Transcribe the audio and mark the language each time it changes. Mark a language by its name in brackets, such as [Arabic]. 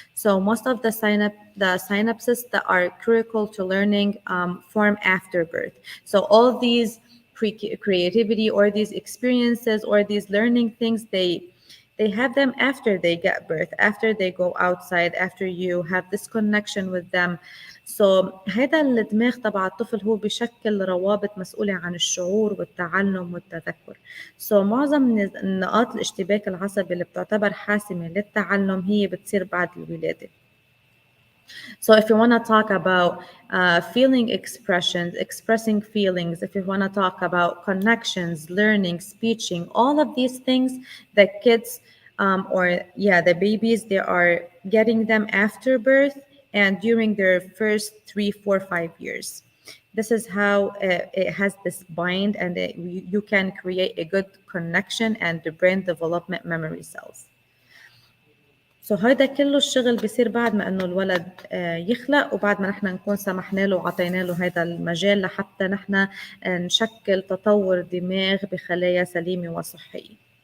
[English] So most of the synapses that are critical to learning form after birth. So all these creativity or these experiences or these learning things, they have them after they get birth, after they go outside, after you have this connection with them. [Arabic] So هذا الدماغ تبع الطفل هو بشكل روابط مسؤولة عن الشعور والتعلم والتذكر. So معظم من النقاط الاشتباك العصبي اللي بتعتبر حاسمة للتعلم هي بتصير بعد الولادة. [English] So if you want to talk about feeling expressions, expressing feelings, if you want to talk about connections, learning, speaking, all of these things, the kids the babies, they are getting them after birth and during their first 3, 4, 5 years. This is how it has this bind and you can create a good connection and the brain development memory cells. [Arabic] سو هيدا كله الشغل بيصير بعد ما انه الولد يخلق وبعد ما نحن نكون سمحنا له وعطينا له هذا المجال لحتى نحن نشكل تطور دماغ بخلايا سليمة وصحية.